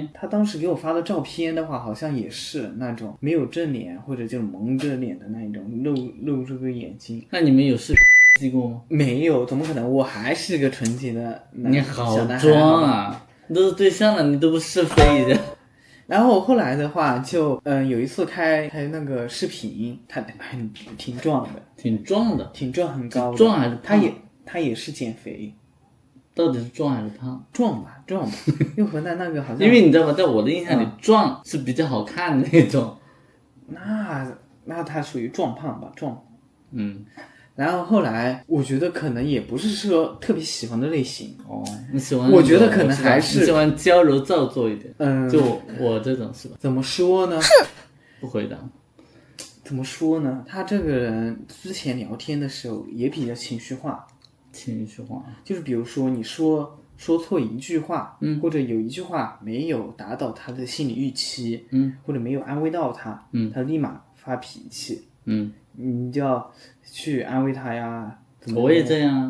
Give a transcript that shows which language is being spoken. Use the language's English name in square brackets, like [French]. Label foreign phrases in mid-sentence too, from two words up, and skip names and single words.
[Chinese] 他當時給我發的照片的話，好像也是那種沒有正臉或者就蒙着臉的那一種，露這個眼睛。那你們有視頻記過嗎？沒有，怎麼可能？我還是個純潔的你好裝啊！都是對象了，你都不試飛一下。然後後來的話就有一次開那個視頻，他挺壯的，挺壯很高的。壯還是胖？他也是減肥。到底是壯還是胖？壯吧，又和那個好像。因為你知道嗎，在我的印象裡，壯是比较好看的那種。那他屬於壯胖吧，壯。然後後來我覺得可能也不是說特別喜歡的類型。你喜歡？我覺得可能還是你喜歡娇柔造作一點。就我這種是吧？怎麼說呢？不回答。怎麼說呢？他這個人之前聊天的時候也比較情緒化。就是比如說你說錯一句話，或者有一句話沒有達到他的心理預期，或者沒有安慰到他，他立馬發脾氣，你就要去安慰他呀。我也這樣。